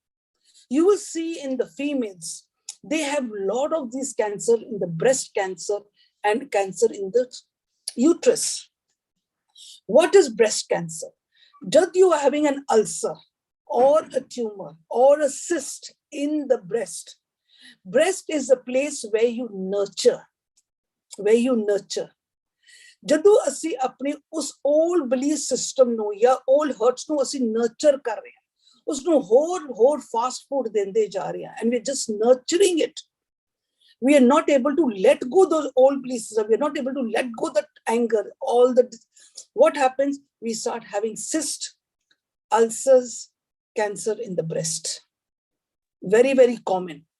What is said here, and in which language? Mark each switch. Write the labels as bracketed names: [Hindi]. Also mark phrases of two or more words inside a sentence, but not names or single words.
[English] You will see in the females, they have a lot of these cancer in the breast cancer and cancer in the uterus. What is breast cancer? Just you are having an ulcer or a tumor or a cyst in the breast. Breast is a place where you nurture. Where you nurture. [Punjabi] ਜਦੋਂ ਅਸੀਂ ਆਪਣੇ ਉਸ [English] old belief system [Punjabi] ਨੂੰ ਜਾਂ [English] old hurts [Punjabi] ਨੂੰ ਅਸੀਂ nurture ਕਰ ਰਹੇ ਹਾਂ, ਉਸ ਨੂੰ ਹੋਰ [English] fast food [Punjabi] ਦਿੰਦੇ ਜਾ ਰਹੇ ਹਾਂ, [English] and we're just nurturing it. We are not able to let go those old beliefs. We are not able to let go that anger, what happens? We start having cysts, ulcers, cancer in the breast. Very, very common.